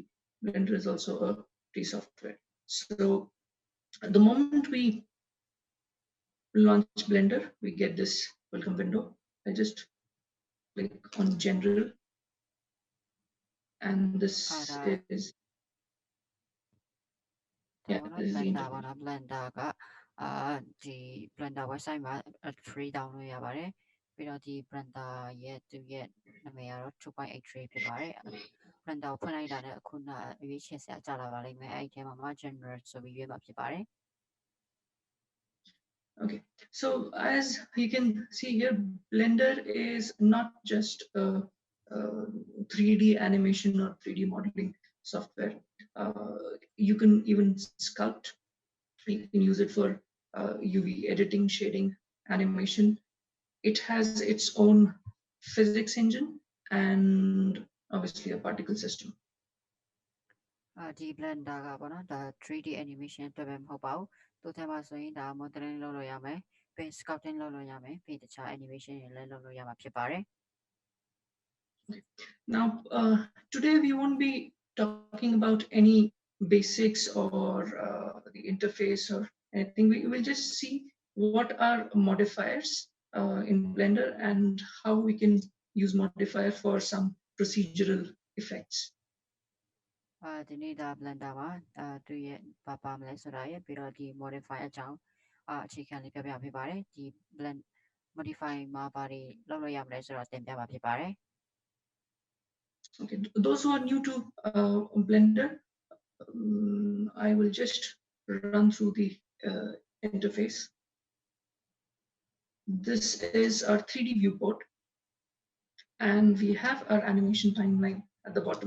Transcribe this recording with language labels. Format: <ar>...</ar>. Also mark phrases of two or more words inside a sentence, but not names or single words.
<en>Blender is also a free software. So the moment we launch Blender, we get this welcome window. I just click on General, and this is yeah, this is the Blender interface.</en> <my>Blender ကဒီ Blender website မှာ</my> <en>free download</en> <my>ရပါတယ်ပြီးတော့ဒီ Blender ရဲ့သူရဲ့နာမည်ကတော့ 2.83 ဖြစ်ပါတယ် Blender ကိုဖွင့်လိုက်တာနဲ့အခုနရွေးချယ်စရာကြာလာပါလိမ့်မယ်အဲ့ဒီထဲမှာမှ General ဆိုပြီးရွေးမှာဖြစ်ပါတယ်</my> <en>Okay, so as you can see here, Blender is not just a 3D animation or 3D modeling software. You can even sculpt. You can use it for UV editing, shading, animation. It has its own physics engine and obviously a particle system.</en> <my>ဒီ Blender ကပေါ့နော်ဒါ</my> <en>3D animation</en> <my>အတွက်ပဲမဟုတ်ပါဘူးသူ့ထဲမှာဆိုရင်ဒါ modeling လုပ်လို့ရမယ်ပြီး sculpting လုပ်လို့ရမယ်ပြီးတခြား animation တွေလည်းလုပ်လို့ရမှာဖြစ်ပါတယ်</my> <en>Now, today we won't be talking about any basics or the interface or anything. We will just see what are modifiers in Blender and how we can use modifier for some procedural effects.</en> <my>ဒီနေ့ဒါ Blender မှာသူရဲ့ဘာပါမလဲဆိုတာရဲ့ပြီးတော့ဒီ modify အကြောင်းအခြေခံလေးပြောပြပေးပါတယ်ဒီ</my> <en>blend modify</en> <my>မှာဘာတွေလုပ်လို့ရမလဲဆိုတော့တင်ပြမှာဖြစ်ပါတယ်</my> <en>Okay, those who are new to Blender, I will just run through the interface. This is our 3D viewport, and we have our animation timeline at the bottom.</en>